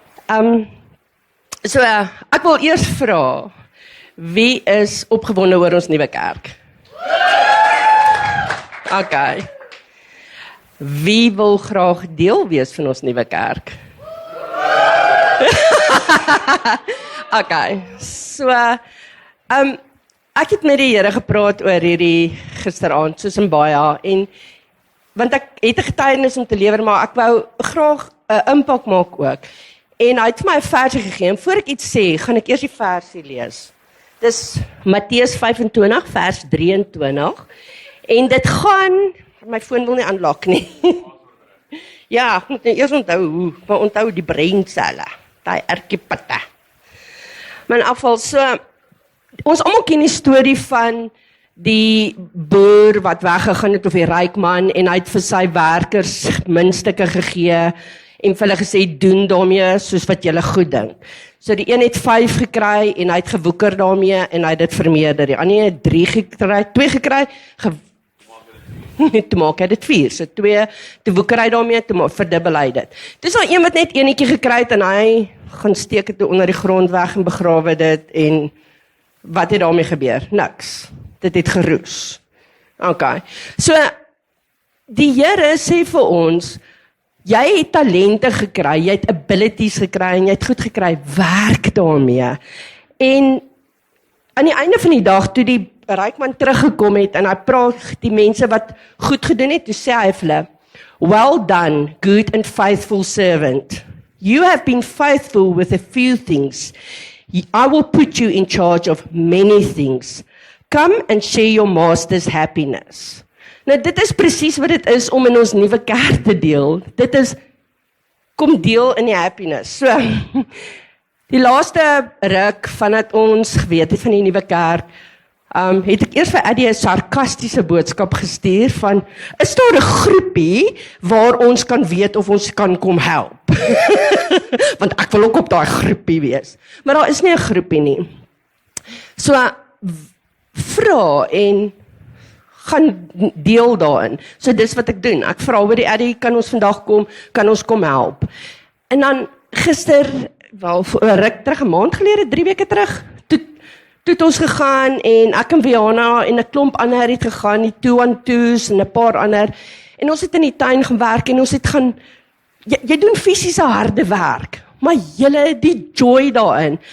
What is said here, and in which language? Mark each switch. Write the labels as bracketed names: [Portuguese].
[Afrikaans] So, ek wil eers vra, wie is opgewonde oor ons nuwe kerk? Okay. Wie wil graag deel wees van ons nuwe kerk? Okay, so, ek het met die Here gepraat oor hierdie gisteraand, soos in baie, en, want ek het 'n getuienis om te lewer, maar ek wou graag 'n impak maak ook. En hy het vir my 'n versie gegee, en voor ek iets sê, gaan ek eers die versie lees. Dis Matteus 25, vers 23, en dit gaan, my foon wil nie aanlok nie. Ja, ek moet eers onthou, maar onthou die breinselle, die erkepitte. Maar in afval, so, ons almal ken die storie van die boer wat weggegaan het of die ryk man en hy het vir sy werkers muntstukke gegee en vir hulle gesê doen daarmee soos wat julle goed dink. So die een het 5 gekry en hy het gewoeker daarmee en hy het dit vermeerder. Die ander het 3 gekry, 2 gekry, toe maak hy dit 4. So 2, toe woeker hy daarmee, toe verdubbel hy dit. Dis al een wat net enetjie gekry het en hy gaan steek dit onder die grond weg en begrawe dit en wat het daarmee gebeur? Niks. Dit het geroes. Okay. So die Here sê vir ons, jy het talente gekry, jy het abilities gekry en jy het goed gekry, werk daarmee. En aan die einde van die dag, toe die ryk man teruggekom het en hy praat die mense wat goed gedoen het, toe sê hy vir hulle, [English] well done, good and faithful servant. You have been faithful with a few things. I will put you in charge of many things. Come and share your master's happiness. [Afrikaans] Nou dit is presies wat dit is om in ons nuwe kerk te deel. Dit is, kom deel in die happiness. So, die laaste ruk vandat ons geweet het van die nuwe kerk, het ek eers vir Eddie 'n sarkastiese boodskap gestuur van, is daar 'n groepie waar ons kan weet of ons kan kom help? Want ek wil ook op daai groepie wees. Maar daar is nie 'n groepie nie. So, vra en gaan deel daarin. So dis wat ek doen. Ek vra oor die Eddie, kan ons vandag kom, kan ons kom help? En dan gister, wel, vir 'n ruk terug, 'n maand gelede, 3 weke terug, toe het ons gegaan en ek en Viana en 'n klomp ander het gegaan, die 2-on-2s en 'n paar ander, en ons het in die tuin gewerk en ons het gaan, jy doen fisiese harde werk, maar julle die joy daarin.